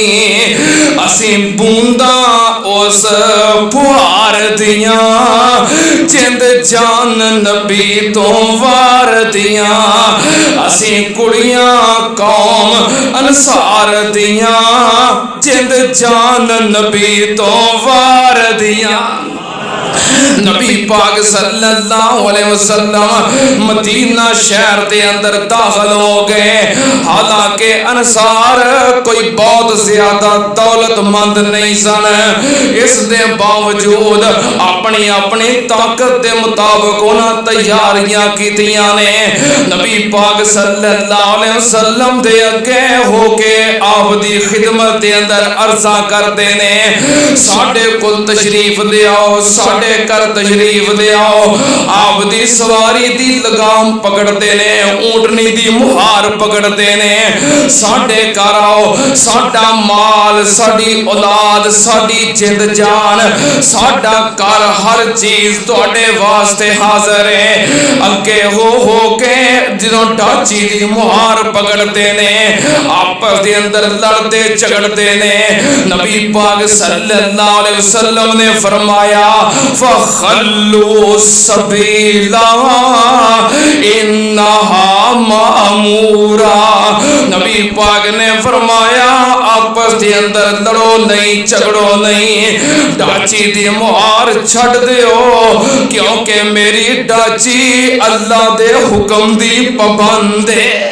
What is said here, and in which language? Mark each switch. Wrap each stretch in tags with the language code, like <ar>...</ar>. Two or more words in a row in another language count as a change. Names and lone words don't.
<pa>اسی بونداں اس پھوار دیاں، جند جان نبی تو وار دیاں. اسی کڑیاں قوم انصار دیاں، جند جان نبی تو وار دیاں.</pa> <ur>نبی پاک</ur> <ar>صلى الله عليه وسلم</ar> <ur>مدینہ شہر کے اندر داخل ہو گئے.</ur> <pa>حالانکہ انصار کوئی بہت زیادہ دولتمند نہیں سن، اس دے باوجود اپنی اپنی طاقت کے مطابق انہیں تیاریاں کیتیاں نے. نبی پاک</pa> <ar>صلى الله عليه وسلم</ar> <pa>دے اگے ہو کے آپ دی خدمت کے اندر عرضاں کرتے نے، ساڈے کول تشریف لے آؤ، ساڈے کر تشریف لے آؤ. آپ دی سواری دی لگام پکڑتے نے، اونٹنی دی مہار پکڑتے نے، ساڈے گھر آؤ، ساڈا مال، ساڈی اولاد، ساڈی جند جان، ساڈا گھر، ہر چیز تہاڈے واسطے حاضر ہے. اگے ہو کے جدوں ڈاچی دی مہار پکڑتے نے، آپس دے اندر لڑتے جھگڑتے نے.</pa> <ur>نبی پاک</ur> <ar>صلى الله عليه وسلم</ar> <ur>نے فرمایا</ur> <ar>فخلوا سبيلها إنها مأمورة.</ar> <pa>نبی پاک نے فرمایا آپس کے اندر لڑو نہیں، جھگڑو نہیں، ڈاچی دی مہار چھڈ دیو، کیونکہ میری ڈاچی اللہ دے حکم دی پابند ہے.</pa>